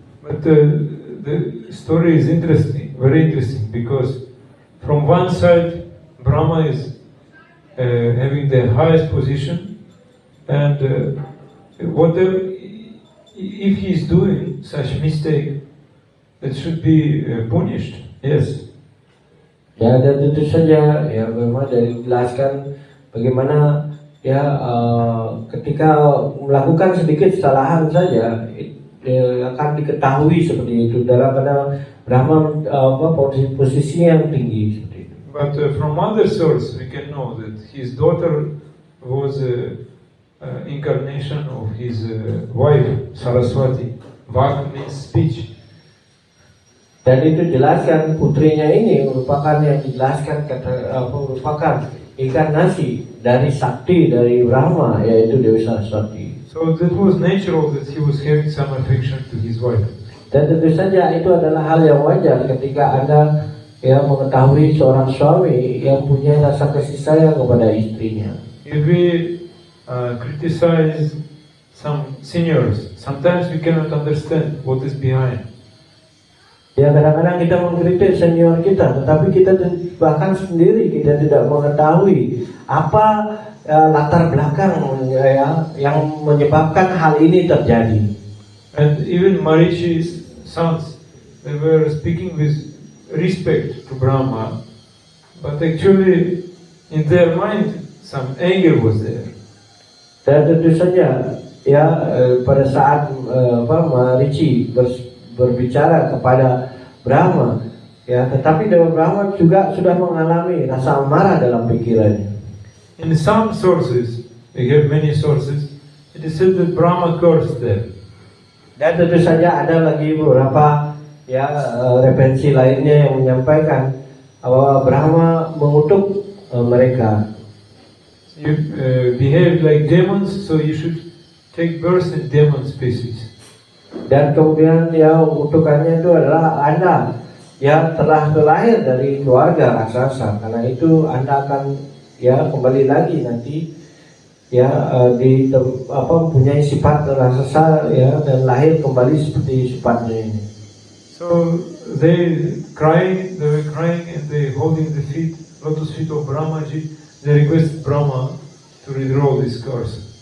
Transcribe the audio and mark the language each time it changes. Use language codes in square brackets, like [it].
[en] But the story is interesting, very interesting, because from one side Brahma is having the highest position, and whatever if he is doing such mistake, it should be punished. Yes. [id] Ya, dan tentu saja ya memang dari dijelaskan bagaimana ya ketika melakukan sedikit kesalahan saja akan diketahui seperti itu dalam karena Brahma posisi yang tinggi seperti itu. [en] But from other source we can know that his daughter was incarnation of his wife Saraswati. Vak means speech. [id] Dan itu jelaskan putrinya ini merupakan yang dijelaskan merupakan inkarnasi dari sakti dari Brahma, yaitu Dewi Saraswati. [en] So that was natural that he was having some affection to his wife. [id] Dan tentu saja itu adalah hal yang wajar ketika Anda ya mengetahui seorang suami yang punya rasa kasih sayang kepada istrinya. [en] If we criticize some seniors, sometimes we cannot understand what is behind. [id] Ya kadang-kadang kita mengkritik senior kita, tetapi kita bahkan sendiri kita tidak mengetahui apa latar belakang ya, yang menyebabkan hal ini terjadi. [en] And even Marichi's sons, they were speaking with respect to Brahma, but actually in their mind some anger was there. [id] Dan tentu saja ya pada saat Marici berbicara kepada Brahma ya, tetapi Dewa Brahma juga sudah mengalami rasa amarah dalam pikirannya. [en] In some sources, we have many sources, it is said that Brahma cursed them. [id] Dan tentu saja ada lagi beberapa ya referensi lainnya yang menyampaikan bahwa Brahma mengutuk mereka. [en] You behave like demons, so you should take birth in demon species. [id] Dan kemudian ya kutukannya itu adalah Anda ya telah terlahir dari keluarga raksasa, karena itu Anda akan ya kembali lagi nanti ya mempunyai sifat raksasa ya dan lahir kembali seperti sifatnya ini. [en] So they were crying and they holding the lotus feet of Brahmaji. They request Brahma to withdraw this curse.